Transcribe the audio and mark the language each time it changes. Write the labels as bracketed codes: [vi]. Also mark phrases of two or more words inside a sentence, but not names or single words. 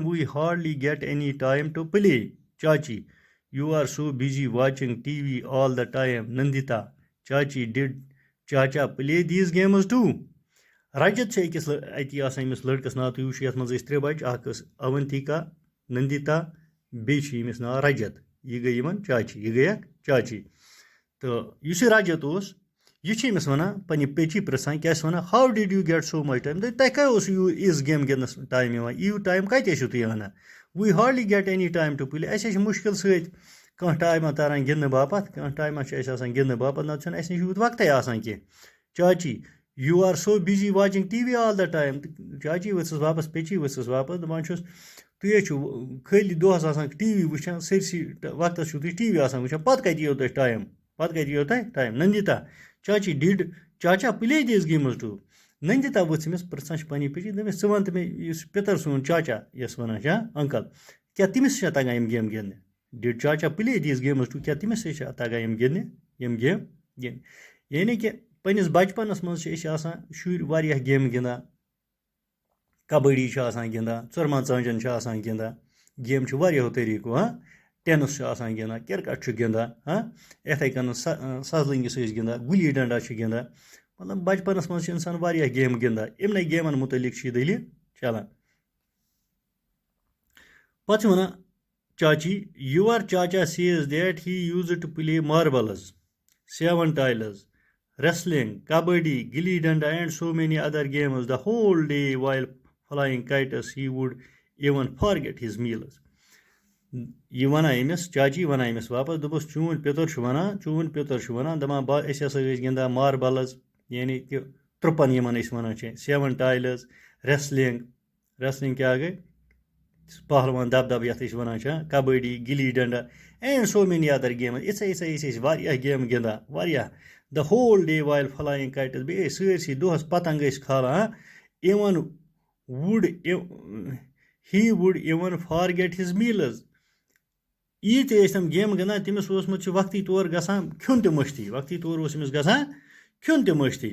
[en] We hardly get any time to play. Chachi, you are so busy watching TV all the time. Nandita, Chachi, did Chacha play these games too? [ks] Rajat چھِ أکِس اَتی آسان أمِس لٔڑکَس ناو تُہۍ وٕچھِو یَتھ منٛز ٲسۍ 3 بَچہِ اَکھ ٲس اونتِکا نندِتا بیٚیہِ چھِ أمِس ناو رجت. یہِ گٔے یِمن چاچی یہِ گٔیکھ چاچی. تہٕ یُس یہِ رجت اوس یہِ چھِ أمِس وَنان پنٛنہِ پیچی پِرٛژھان کیٛاہ چھِ وَنان [en] how did you get so much time. [ks] تۄہہِ کیٛاہ اوس یِژھ گیم گِنٛدنَس ٹایم یِوان یوٗت ٹایم کَتہِ ٲسِو تُہۍ اَنان. [en] we hardly get any time to play. [ks] اَسہِ چھِ مُشکِل سۭتۍ کانٛہہ ٹایما تَران گِنٛدنہٕ باپتھ کانٛہہ ٹایما چھِ اَسہِ آسان گِنٛدنہٕ باپتھ نَتہٕ چھُنہٕ اَسہِ نِش یوٗت وقتٕے آسان کینٛہہ. [en] چاچی, you are so busy watching TV all the time. [ks] چاچی ؤژھٕس واپس پیچی ؤژھٕس واپس دپان چھُس تُہۍ حظ چھِو خٲلی دۄہس آسان ٹی وی وٕچھان سٲرسٕے وقتس چھِو تُہۍ ٹی وی آسان وٕچھان پتہٕ کَتہِ یِیو تۄہہِ ٹایم. [en] نندِتا, Chachi, did Chacha play these games too? [ks] نندِتا ؤژھ أمِس پِرٛژھان چھِ پننہِ پیچی دٔپمِس ژٕ وَن تہٕ مےٚ یُس پِتٕر سون چاچا یۄس وَنان چھِ انکل کیٛاہ تٔمِس چھا تگان یِم گیمہٕ گِنٛدنہِ. [en] did Chacha play these games too [ks] کیٛاہ تٔمِس چھا تگان یِم گِنٛدنہِ یِم گیمہٕ گِنٛدنہِ. یعنی کہِ پنٛنِس بَچپَنَس منٛز چھِ أسۍ آسان شُرۍ واریاہ گیمہٕ گِنٛدان. کبڈی چھِ آسان گِنٛدان ژورمان ژانٛجَن چھِ آسان گِنٛدان. گیم چھِ واریاہو طٔریٖقو ٹٮ۪نٕس چھُ آسان گِنٛدان کِرکٹ چھُ گِنٛدان یِتھَے کٔنۍ سَزلٔنٛگِس ٲسۍ گِنٛدان گُلی ڈنڈا چھِ گِنٛدان. مطلب بَچپَنَس منٛز چھِ اِنسان واریاہ گیمہٕ گِنٛدان. یِمنٕے گیمَن مُتعلِق چھِ یہِ دٔلیٖل چلان. پَتہٕ چھِ وَنان چاچی, [en] your chacha says that he used to play marbles, 7 tiles, wrestling, kabaddi, gilli danda and so many other games the whole day while flying kites. He would even forget his meals. [ks] یہِ وَنان أمِس چاچی وَنان أمِس واپس دوٚپُس چون پیٚتُر چھُ وَنان دَپان أسۍ ہسا ٲسۍ گِنٛدان ماربلٕز یعنی کہِ ترُپن یِمن أسۍ وَنان چھِ [en] 7 tiles, wrestling [ks] کیٛاہ گٔے پہلوان دَب یَتھ أسۍ وَنان چھِ کبڈی گِلی ڈنڈا [en] and so many other games [ks] یِژھے أسۍ واریاہ گیمہٕ گِنٛدان واریاہ. [en] the whole day while flying kites [ks] بیٚیہِ ٲسۍ سٲرسٕے دۄہَس پتنٛگ ٲسۍ کھالان. [en] he would even forget his meals. [ks] ییٖتۍ ٲسۍ تِم گیمہٕ گِنٛدان تٔمِس اوسمُت چھُ وقتی طور گژھان کھیوٚن تہِ مٔشتٕے وقتی طور اوس أمِس گژھان کھیوٚن تہِ مٔشتٕے.